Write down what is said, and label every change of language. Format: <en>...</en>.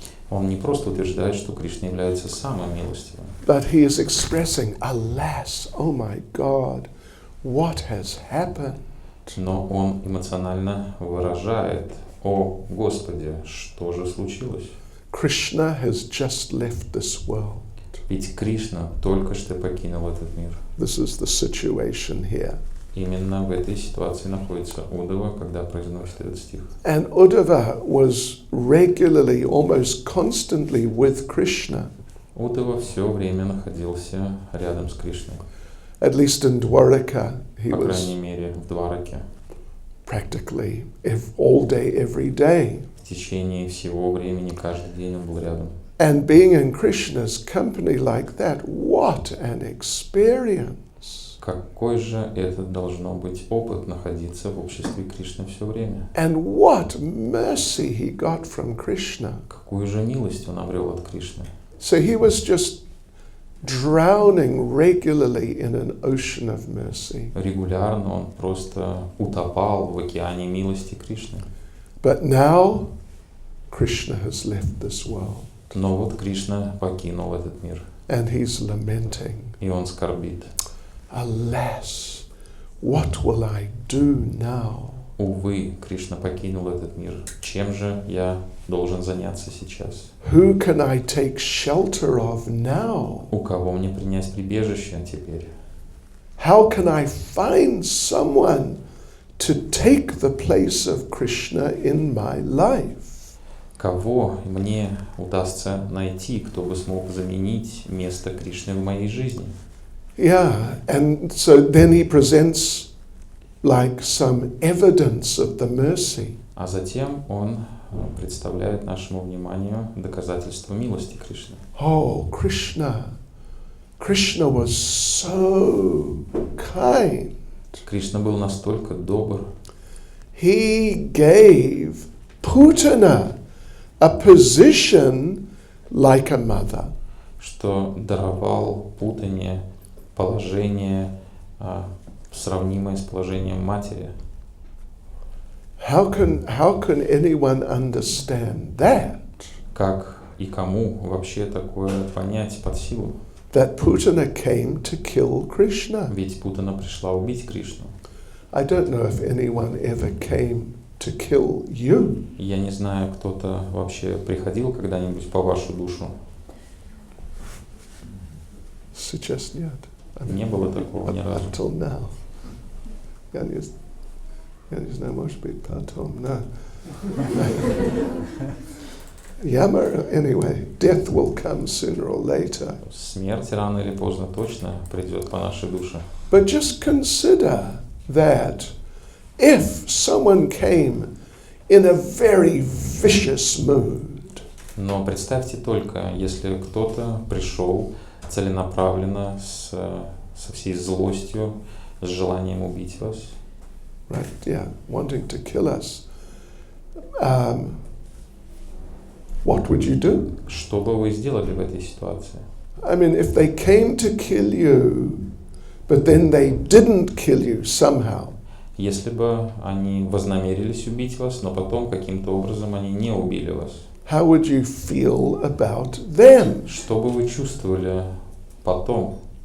<ru>Он не просто утверждает, что Кришна является самым милостивым.</ru> <en>But he is expressing, alas, oh my God, what has happened?</en> <ru>Но он эмоционально выражает: «О Господи, что же случилось?»</ru> <en>Krishna has just left this world.</en> <ru>Ведь Кришна только что покинул этот мир.</ru> <en>This is the situation here.</en> <ru>Именно в этой ситуации находится Удава, когда произносит этот стих.</ru> <en>And Uddhava was regularly, almost constantly with Krishna.</en> <ru>Удава все время находился рядом с Кришной.</ru> <en>At least in Dwaraka, he</en> <ru>По</ru> <en>was</en> <ru>крайней мере, в Двараке.</ru> <en>practically all day, every day.</en> <ru>В течение всего времени, каждый день он был рядом.</ru> <en>And being in Krishna's company like that, what an experience!</en> <ru>Какой же это должно быть опыт находиться в обществе Кришны все время?</ru> <en>And what mercy he got from Krishna.</en> <ru>Какую же милость он обрел от Кришны?</ru> <en>So he was just drowning regularly in an ocean of mercy.</en> <ru>Регулярно он просто утопал в океане милости Кришны.</ru> <en>But now Krishna has left this world.</en> <ru>Но вот Кришна покинул этот мир.</ru> <en>And he's lamenting.</en> <ru>И он скорбит.</ru> <en>Alas, what will I do now?</en> <ru>Увы, Кришна покинул этот мир. Чем же я должен заняться сейчас?</ru> <en>Who can I take shelter of now?</en> <ru>У кого мне принять прибежище теперь?</ru> <en>How can I find someone to take the place of Krishna in my life?</en> <ru>Кого мне удастся найти, кто бы смог заменить место Кришны в моей жизни?</ru> <en>Yeah, and so then he presents like some evidence of the mercy.</en> <ru>А затем он представляет нашему вниманию доказательство милости Кришны.</ru> <en>Oh, Krishna. Krishna was so kind.</en> <ru>Кришна был настолько добр.</ru> <en>He gave Putana a position like a mother.</en> <ru>Что даровал Путане положение, сравнимое с положением матери.</ru> <en>How can anyone understand that?</en> <ru>Как и кому вообще такое понять под силу?</ru> <en>That Putana came to kill Krishna.</en> <ru>Ведь Путана пришла убить Кришну.</ru> <en>I don't know if anyone ever came to kill you.</en> <ru>Я не знаю, кто-то вообще приходил когда-нибудь по вашу душу. Сейчас нет. Не было такого ни разу.</ru> <en>Until now.</en> <ru>Я не знаю, может быть, потом, no.</ru> <en>Anyway, death will come sooner or later.</en> <ru>Смерть рано или поздно точно придет по нашей душе.</ru> <en>But just consider that if someone came in a very vicious mood,</en> <ru>Но представьте только, если кто-то пришел целенаправленно со всей злостью, с желанием убить вас,</ru> <en>right? Yeah, wanting to kill us. What would you do?</en> <ru>что бы вы сделали в этой ситуации?</ru> <en>I mean, if they came to kill you, but then they didn't kill you somehow,</en> <ru>Если бы они вознамерились убить вас, но потом каким-то образом они не убили вас,</ru> <en>how would you feel about them?</en> <ru>что бы вы чувствовали потом?</ru>